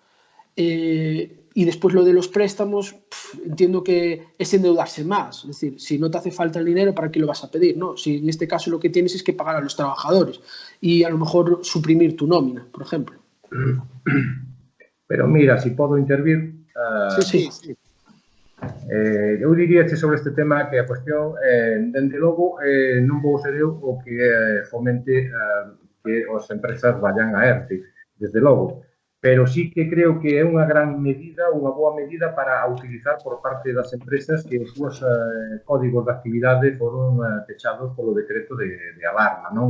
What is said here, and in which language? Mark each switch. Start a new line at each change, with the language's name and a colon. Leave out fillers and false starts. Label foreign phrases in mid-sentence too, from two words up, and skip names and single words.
Spanish: Y después lo de los préstamos, entiendo que es endeudarse más. Es decir, si no te hace falta el dinero, ¿para qué lo vas a pedir? ¿No? Si en este caso lo que tienes es que pagar a los trabajadores y a lo mejor suprimir tu nómina, por ejemplo. Pero mira,
Galician: si podo intervir...
Spanish: Sí.
Galician: Eu diría sobre este tema que a cuestión, dende logo, non vou ser eu o que fomente que as empresas vayan a ERTE, desde logo. Pero sí que creo que é unha gran medida, unha boa medida para utilizar por parte das empresas que os seus códigos de actividade foron pechados polo decreto de alarma, non?